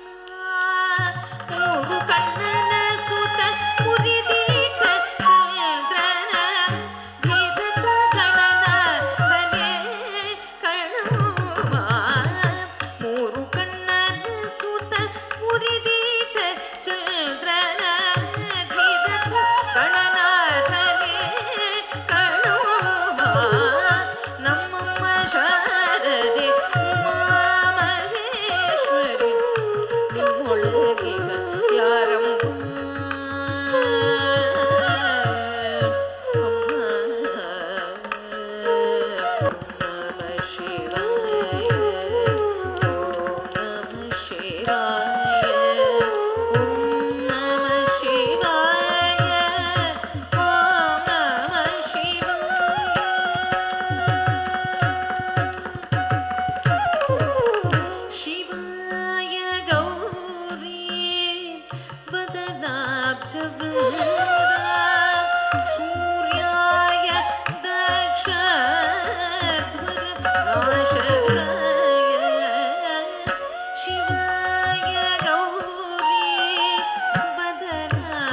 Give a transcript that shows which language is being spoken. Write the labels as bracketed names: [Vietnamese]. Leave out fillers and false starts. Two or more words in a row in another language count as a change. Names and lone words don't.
[Kannada] ಮೂರು ಕಣ್ಣನ ಸುತ ಮುರಿದಿಟ್ಟ ಚಂದ್ರನ ಭೇದದ ಗಣನಾಥನೇ ಕಣುವ ಮೂರು ಕಣ್ಣನ ಸುತ ಮುರಿದಿಟ್ಟ ಚಂದ್ರನ ಭೇದದ ಗಣನಾಥನೇ ಕಣುವ ನಮ್ಮಮ್ಮ ಶಾರದೆ ಉಮಾ ಮಹೇಶ್ವರಿ ನಿಮ್ಮೊಳಗಿಗ ಯಾರಮ್ಮ [Sanskrit] ನಮ ಶಿವಾಯ ಓಂ ನಮ ಶಿವಾಯ ಓಂ ನಮ ಶಿವಾಯ ಓಂ ನಮ ಶಿವಾಯ ಶಿವಾಯ ಗೌರಿ ವದನಾಬ್ಜವೃಂದ ಸೂರ್ಯಾಯ ದಕ್ಷಧ್ವರನಾಶಕಾಯ ಶಿವಾಯ ಗೌರಿ ವದನಾಬ್ಜವೃಂದ